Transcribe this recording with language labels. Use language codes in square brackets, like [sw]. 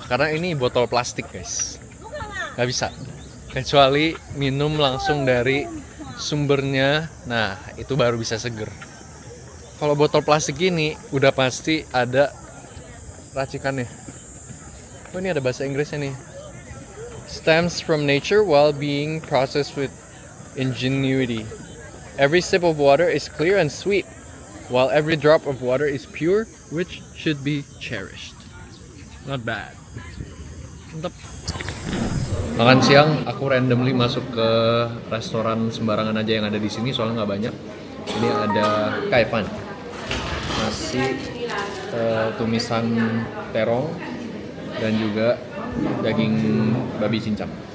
[id] Karena ini botol plastik, guys. Nggak bisa. Kecuali minum langsung dari sumbernya. Nah, itu baru bisa seger. Kalau botol plastik ini udah pasti ada racikannya. Oh, ini ada bahasa Inggrisnya nih. [en] Stems from nature while being processed with ingenuity. Every sip of water is clear and sweet, while every drop of water is pure, which should be cherished. Not bad. Mantap. [id] Makan siang, aku randomly masuk ke restoran sembarangan aja yang ada di sini, soalnya nggak banyak. Ini ada kaifan, nasi, tumisan terong, dan juga daging babi cincang.